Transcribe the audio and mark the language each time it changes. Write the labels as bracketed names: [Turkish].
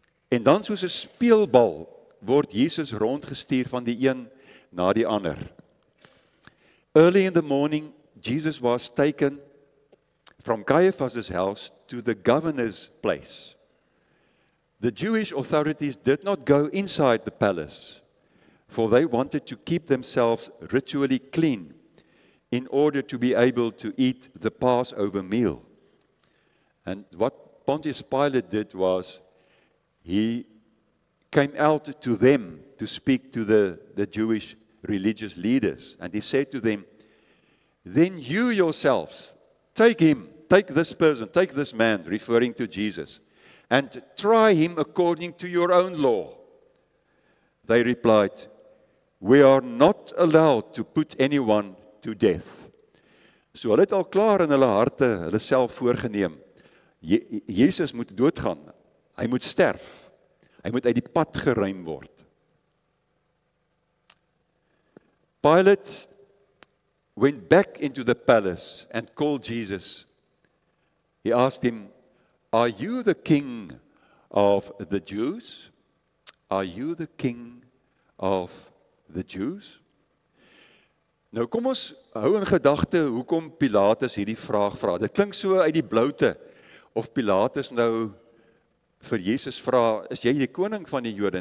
[Afrikaans] En dan soos 'n speelbal word Jesus rondgestuur van die een na die ander. [English] Early in the morning, Jesus was taken from Caiaphas' house to the governor's place. The Jewish authorities did not go inside the palace, for they wanted to keep themselves ritually clean in order to be able to eat the Passover meal. And what Pontius Pilate did was, he came out to them to speak to the Jewish religious leaders. And he said to them, then you yourselves, take this person, take this man, referring to Jesus, and try him according to your own law. They replied, we are not allowed to put anyone to death. [Afrikaans] So hulle het al klaar in hulle harte, hulle self voorgeneem. Jesus moet doodgaan. Hy moet sterf. Hy moet uit die pad geruim word. [English] Pilate went back into the palace and called Jesus. He asked him, "Are you the king of the Jews? Are you the king of the Jews?" [Afrikaans] Nou kom ons hou in gedagte hoekom Pilatus hierdie vraag vra. Dit klink so uit die bloute of Pilatus nou vir Jesus vra, "Is jy die koning van die Jode?"